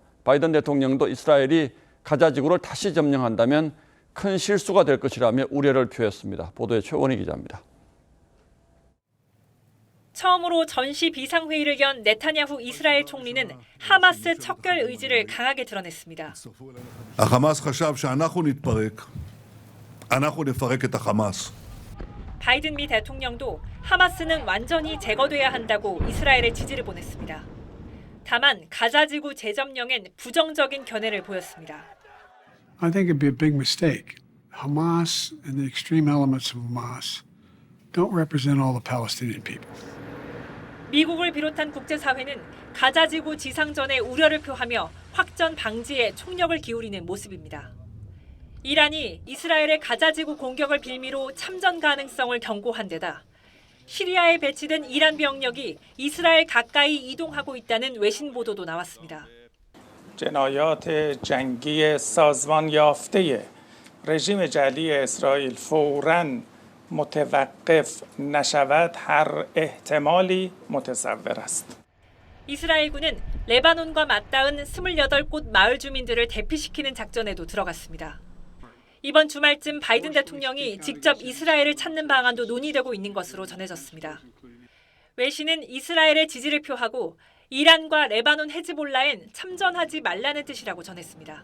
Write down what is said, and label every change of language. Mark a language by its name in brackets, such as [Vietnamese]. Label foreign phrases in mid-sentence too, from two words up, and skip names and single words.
[Korean] 바이든 대통령도 이스라엘이 가자지구를 다시 점령한다면 큰 실수가 될 것이라며 우려를 표했습니다. 보도에 최원희 기자입니다. 처음으로 전시 비상회의를 연 네타냐후 이스라엘 총리는 하마스 척결 의지를 강하게 드러냈습니다. [Hebrew] החמאס חשב שאנחנו נתפרק. אנחנו נפרק את החמאס. [Korean] 바이든 미 대통령도 하마스는 완전히 제거돼야 한다고 이스라엘에 지지를 보냈습니다. 다만 가자지구 재점령엔 부정적인 견해를 보였습니다. [English] I think it'd be a big mistake. Hamas and the extreme elements of Hamas don't represent all the Palestinian people. [Korean] 미국을 비롯한 국제사회는 가자지구 지상전에 우려를 표하며 확전 방지에 총력을 기울이는 모습입니다. 이란이 이스라엘의 가자지구 공격을 빌미로 참전 가능성을 경고한 데다 시리아에 배치된 이란 병력이 이스라엘 가까이 이동하고 있다는 외신 보도도 나왔습니다. [Persian] جنایات جنگی سازمان یافته رژیم جعلی اسرائیل فوراً متوقف نشود هر احتمالی متصور است. [Korean] 이스라엘군은 레바논과 맞닿은 28곳 마을 주민들을 대피시키는 작전에도 들어갔습니다. 이번 주말쯤 바이든 대통령이 직접 이스라엘을 찾는 방안도 논의되고 있는 것으로 전해졌습니다. 외신은 이스라엘의 지지를 표하고 이란과 레바논 헤즈볼라엔 참전하지 말라는 뜻이라고 전했습니다.